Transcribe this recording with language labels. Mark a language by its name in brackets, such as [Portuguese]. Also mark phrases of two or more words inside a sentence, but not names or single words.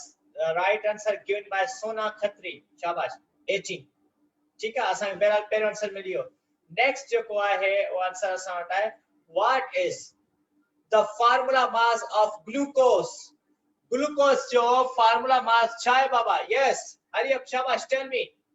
[English] Right answer given by Sona Khatri. [Sindhi] शाबाश. 18. ठीक है असां बहरहाल पहिरियों आंसर मिलियो नेक्स्ट जो को आहे वो आंसर असां वटि आहे [English] what is the formula mass of glucose [Sindhi] जो [English] formula mass [Sindhi] छा आहे बाबा [English] yes hurry up [Sindhi] शाबाश [English] tell me